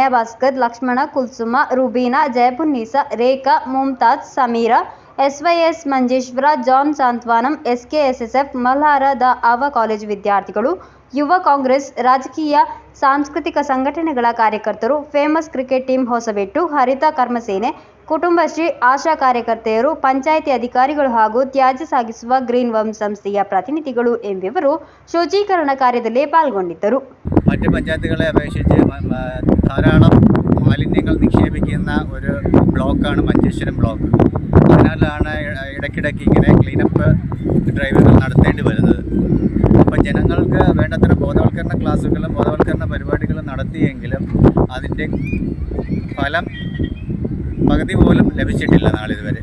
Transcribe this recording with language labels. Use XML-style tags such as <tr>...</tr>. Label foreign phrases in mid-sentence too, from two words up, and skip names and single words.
<kn>ಭಾಸ್ಕರ್, ಲಕ್ಷ್ಮಣ, ಕುಲ್ಸುಮ, ರುಬೀನಾ, ಜಯಪುನ್ನೀಸಾ, ರೇಖಾ, ಮುಮ್ತಾಜ್, ಸಮೀರಾ, SYS ಮಂಜೇಶ್ವರ, ಜಾನ್ ಸಾಂತ್ವನಂ, SKSSF ಮಲ್ಹಾರ, ದ ಆವ ಕಾಲೇಜು ವಿದ್ಯಾರ್ಥಿಗಳು, ಯುವ ಕಾಂಗ್ರೆಸ್, ರಾಜಕೀಯ ಸಾಂಸ್ಕೃತಿಕ ಸಂಘಟನೆಗಳ ಕಾರ್ಯಕರ್ತರು, ಫೇಮಸ್ ಕ್ರಿಕೆಟ್ ಟೀಮ್ ಹೊಸಬೆಟ್ಟು, ಹರಿತ ಕರ್ಮಸೇನೆ, ಕುಟುಂಬಶ್ರೀ, ಆಶಾ ಕಾರ್ಯಕರ್ತೆಯರು, ಪಂಚಾಯಿತಿ ಅಧಿಕಾರಿಗಳು ಹಾಗೂ ತ್ಯಾಜ್ಯ ಸಾಗಿಸುವ ಗ್ರೀನ್ ವರ್ಮ್ ಸಂಸ್ಥೆಯ ಪ್ರತಿನಿಧಿಗಳು ಎಂಬಿವರು ಶುಚೀಕರಣ ಕಾರ್ಯದಲ್ಲಿ ಪಾಲ್ಗೊಂಡಿದ್ದರು.</kn> <ml>മറ്റ് പഞ്ചായത്തുകളെ അപേക്ഷിച്ച് ധാരാളം മാലിന്യങ്ങൾ നിക്ഷേപിക്കുന്ന ഒരു ബ്ലോക്കാണ് മഞ്ചേശ്വരം ബ്ലോക്ക്. അതിനാലാണ് ഇടയ്ക്കിടയ്ക്ക് ഇങ്ങനെ</ml> <en>cleanup drives</en> <ml>നടത്തേണ്ടി വരുന്നത്. അപ്പം ജനങ്ങൾക്ക് വേണ്ടത്ര ബോധവൽക്കരണ ക്ലാസ്സുകളും ബോധവൽക്കരണ പരിപാടികളും നടത്തിയെങ്കിലും അതിൻ്റെ ഫലം പകുതി പോലും ലഭിച്ചിട്ടില്ല നാളിതുവരെ.</ml>